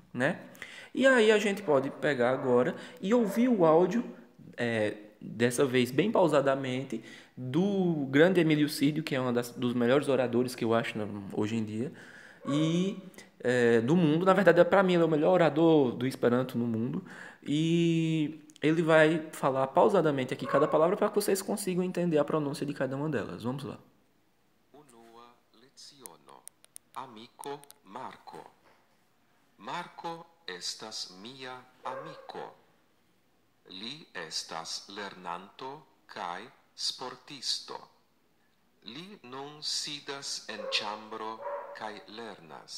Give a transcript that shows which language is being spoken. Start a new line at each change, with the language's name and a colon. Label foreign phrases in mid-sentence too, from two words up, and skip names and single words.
Portuguese: E aí a gente pode pegar agora e ouvir o áudio dessa vez bem pausadamente, do grande Emílio Cídio, que é dos melhores oradores que eu acho hoje em dia, e do mundo. Na verdade, para mim, ele é o melhor orador do Esperanto no mundo. E ele vai falar pausadamente aqui cada palavra para que vocês consigam entender a pronúncia de cada uma delas. Vamos lá.
Esperanto: Unua leciono. Amico Marco. Marco estas mia amico. Li estas lernanto kaj sportisto. Li nun sidas en ĉambro kaj lernas.